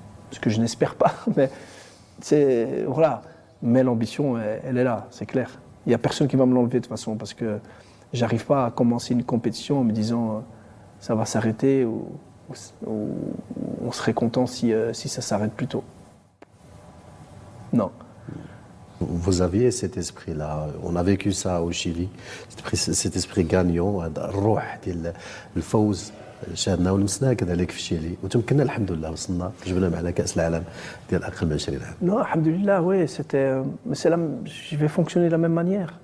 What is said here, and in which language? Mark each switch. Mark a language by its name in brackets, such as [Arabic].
[French] Ce que je n'espère pas, mais voilà. Mais l'ambition, elle est là, c'est clair. Il n'y a personne qui va me l'enlever de toute façon, parce que j'arrive pas à commencer une compétition en me disant ça va s'arrêter, ou on serait content si ça s'arrête plus tôt. Non. Vous aviez cet esprit-là, on a vécu ça au Chili, cet esprit gagnant, [Arabic] الروح ديال الفوز شاهدناه ولمسناه كذلك في الشيلي وتمكنا الحمد لله وصلنا جبنا معنا كأس العالم ديال أقل من 20 عام. [French] Non, alhamdoulilah, oui, je vais fonctionner de la même manière.